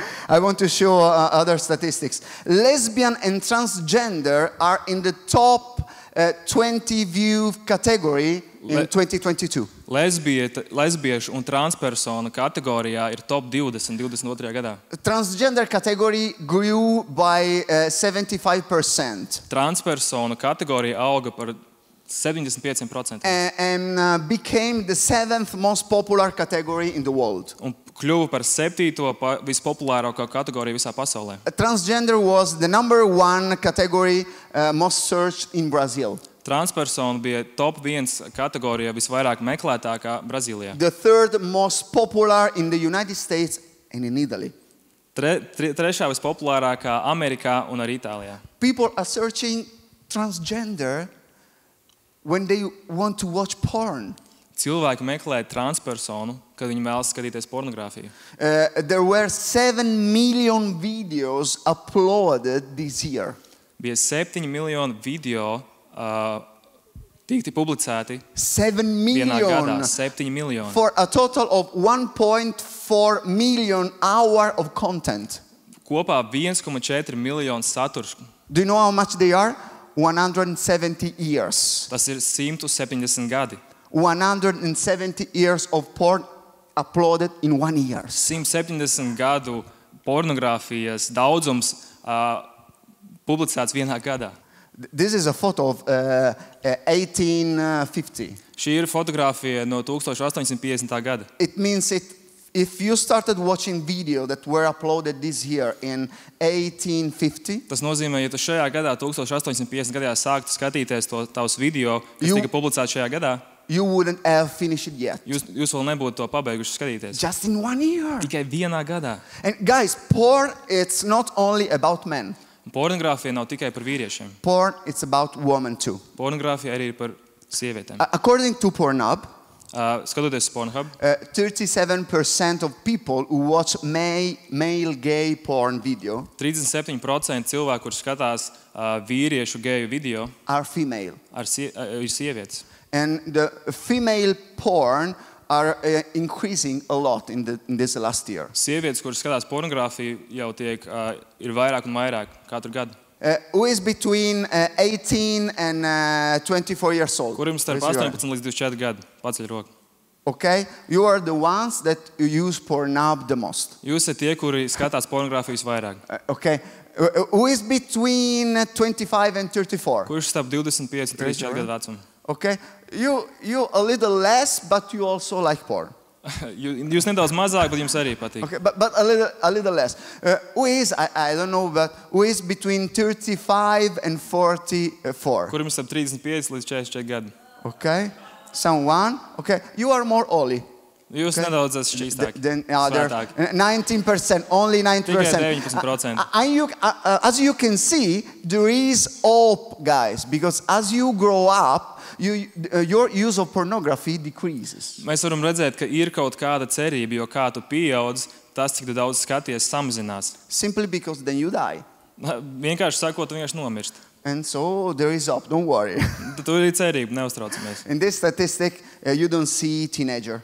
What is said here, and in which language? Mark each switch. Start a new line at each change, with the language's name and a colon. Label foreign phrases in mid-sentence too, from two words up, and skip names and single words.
English: I want to show other statistics. Lesbian and transgender are in the top 20 view category in 2022.
Latvian: Lesbiešu un transpersonu kategorijā ir top 20 22. gadā.
English: Transgender category grew by 75%.
Latvian: Transpersonu kategorija auga par 75%.
English: And became the 7th most popular category in the world.
Latvian: Un kļuva par 7. vispopulārāko kategoriju visā pasaulē.
English: Transgender was the number 1 category most searched in Brazil.
Latvian: Transpersona bija top 1 kategorija visvairāk meklētākā Brazīlijā.
English: The 3rd most popular in the United States and in Italy.
Latvian: Trešā vispopulārākā Amerikā un arī Itālijā.
English: People are searching transgender when they want to watch porn.
Latvian: Cilvēki meklē transpersonu, kad viņi vēlas skatīties pornogrāfiju.
English: There were 7 million videos uploaded this year.
Latvian: Bija 7 miljoni video tikti publicēti 7 vienā gadā.
English: million
Latvian: 7 miljoni.
English: for a total of 1.4 million hour of content.
Latvian: Kopā 1,4 miljonu saturs.
English: Do you know how much they are? 170 years.
Latvian: Tas ir 170 gadi.
English: 170 years of porn uploaded in 1 year.
Latvian: 170 gadu pornogrāfijas daudzums publicēts vienā gadā.
English: This is a photo of 1850.
Latvian: Šī ir fotogrāfija no 1850. gada.
English: It means if you started watching video that were uploaded this year in 1850,
Latvian: Tas nozīmē, ja tu šajā gadā, 1850. gadā, sāktu skatīties tavus video, kas tika publicēts šajā gadā,
English: you wouldn't have finished it yet.
Latvian: jūs vēl nebūtu to pabeiguši skatīties.
English: Just in 1 year.
Latvian: Tikai vienā gadā.
English: And guys, porn, it's not only about men.
Latvian: Pornogrāfija nav tikai par vīriešiem.
English: Porn, it's about women too.
Latvian: Pornogrāfija arī ir par sievietēm.
English: According to Pornhub,
Latvian: Skatoties uz Pornhub,
English: 37% of people who watch male gay porn video
Latvian: 37% cilvēku, kurš skatās vīriešu geju video,
English: are female.
Latvian: Ir sievietes.
English: And the female porn are increasing a lot in this last year.
Latvian: Sievietes, kuras skatās pornogrāfiju, jau ir vairāk un vairāk katru gadu.
English: Who is between 18 and 24 years old?
Latvian: Kuriem starp 18 līdz 24 gadu? Paceļ roku.
English: Okay, you are the ones that use Pornhub the most.
Latvian: Jūs esat tie, kuri skatās pornogrāfijas vairāk.
English: Okay, who is between 25 and 34?
Latvian: Kurš starp 25 un 34 gadu vecumu?
English: Okay, you a little less, but you also like porn.
Latvian: Jūs nedaudz mazāk, bet jums arī patīk.
English: Okay, but a little less. Who is, I don't know, but who is between 35 and 44?
Latvian: Kuriem starp 35 līdz 44 gadu?
English: Okay, someone. Okay, you are more holy.
Latvian: Jūs nedaudz esat šķīstāki.
English: Then other 19%, only 9%.
Latvian: Tikai 19%.
English: As you can see, there is hope, guys, because as you grow up, your use of pornography decreases.
Latvian: Mēs varam redzēt, ka ir kaut kāda cerība, jo kā tu pieaudz, tas, cik tu daudz skaties, samazinās.
English: Simply because then you die.
Latvian: Vienkārši sakot, tu vienkārši nomirst.
English: And so there is hope, don't worry.
Latvian: Tad tur ir cerība, neuztraucamies.
English: In this statistic, you don't see teenager.